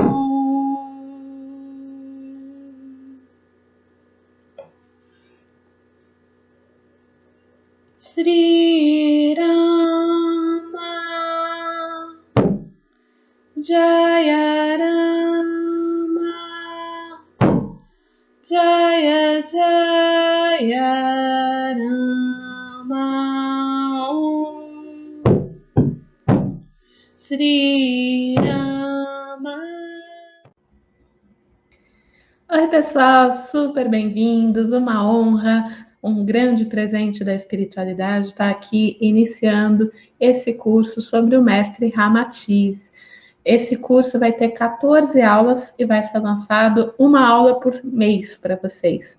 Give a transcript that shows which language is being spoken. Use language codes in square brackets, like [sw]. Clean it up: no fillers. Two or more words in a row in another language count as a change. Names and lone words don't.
[sa] Sri Rama Jaya Rama Jaya Jaya Rama Sri Rama. [pt] Oi, pessoal, super bem-vindos, uma honra, um grande presente da espiritualidade estar aqui iniciando esse curso sobre o mestre Ramatiz. Esse curso vai ter 14 aulas e vai ser lançado uma aula por mês para vocês.